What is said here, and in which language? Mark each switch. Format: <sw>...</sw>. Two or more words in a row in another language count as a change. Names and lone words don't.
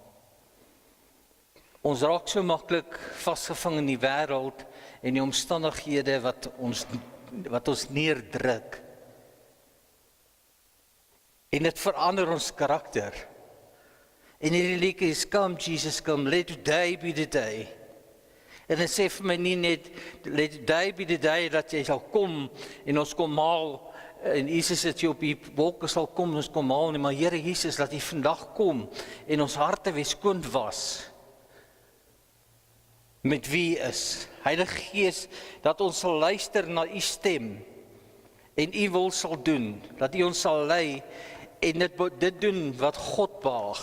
<af>Ons raak so maklik vasgevang in die wêreld en die omstandighede wat ons neerdruk. En dit verander ons karakter. En hierdie liedjie is Come Jesus Come, let today be the day. En dit sê vir my nie net, let today be the day dat jy sal kom en ons kom maal, en Jesus het jy op die wolke sal kom en ons kom maal nie, maar Here Jesus, laat jy vandag kom en ons harte weer skoon was met wie is. Heilige Gees, dat ons sal luister na u stem en u wil sal doen, dat u ons sal lei en dit doen wat God behaag.</af>